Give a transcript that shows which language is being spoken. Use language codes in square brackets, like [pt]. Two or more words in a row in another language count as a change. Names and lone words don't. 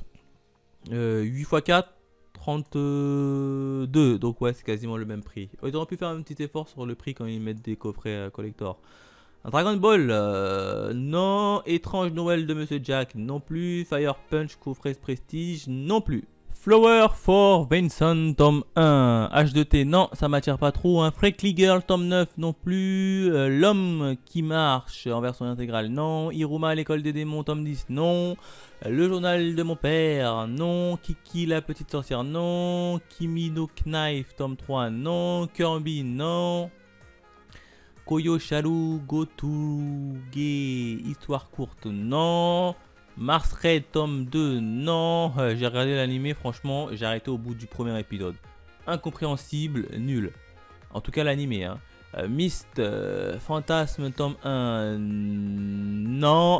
[fr] 8 x 4, 32. Donc ouais, c'est quasiment le même prix. Ils auraient pu faire un petit effort sur le prix quand ils mettent des coffrets collector. Un Dragon Ball, non. Étrange Noël de Monsieur Jack, non plus. Fire Punch coffret prestige, non plus. Flower for Vincent tome 1, H2T, non, ça m'attire pas trop. Hein. Freckly Girl tome 9, non plus. L'homme qui marche en version intégrale, non. Iruma l'école des démons tome 10, non. Le journal de mon père, non. Kiki la petite sorcière, non. Kimi no Knife tome 3, non. Kirby, non. Koyo Sharu Gotuge, histoire courte, non. Mars Red tome 2, non. J'ai regardé l'animé, franchement, j'ai arrêté au bout du premier épisode. Incompréhensible, nul. En tout cas l'animé. Hein. Myst, Fantasme tome 1, non.